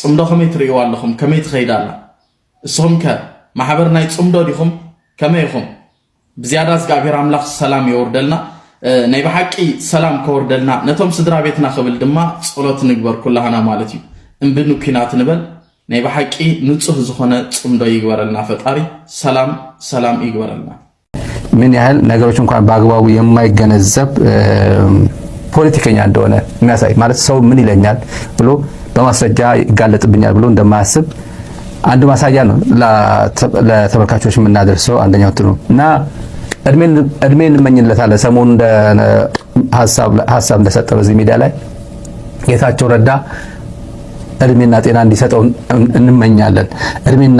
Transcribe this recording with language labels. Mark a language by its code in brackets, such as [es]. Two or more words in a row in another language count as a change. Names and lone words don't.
[ti] ጽምዶ ከመይ ትርእይዋ ኣለኹም ከመይ ትኸይዳላ እስኹም ከ ማሕበር ናይ ጽምዶ ዲኹም ከመይ ኢኹም ብዝያዳ እግዚአብሔር አምላኽ ሰላም ይወርደልና ናይ በሐቂ ሰላም ከወርደልና ነቶም ስድራ ቤትና ክብል ድማ ጸሎት ንግበር ኩላህና ማለት እዩ እምብኑ ኩናት ንበል ናይ በሐቂ ንጹህ ዝኾነ ጽምዶ ይግበረልና ፈጣሪ ሰላም ይግበረልና [am] ምን ያህል ነገሮች እንኳን በአግባቡ የማይገነዘብ ፖለቲከኛ እንደሆነ የሚያሳይ ማለት ሰው ምን ይለኛል ብሎ በማስረጃ ይጋለጥብኛል ብሎ እንደማያስብ አንድ ማሳያ ነው ለተመልካቾች የምናደርሰው አንደኛው ትሩ እና እድሜን እንመኝለታለን ሰሞኑን እንደ ሐሳብ እንደሰጠ በዚህ ሚዲያ ላይ ጌታቸው ረዳ እድሜና ጤና እንዲሰጠው እንመኛለን እድሜና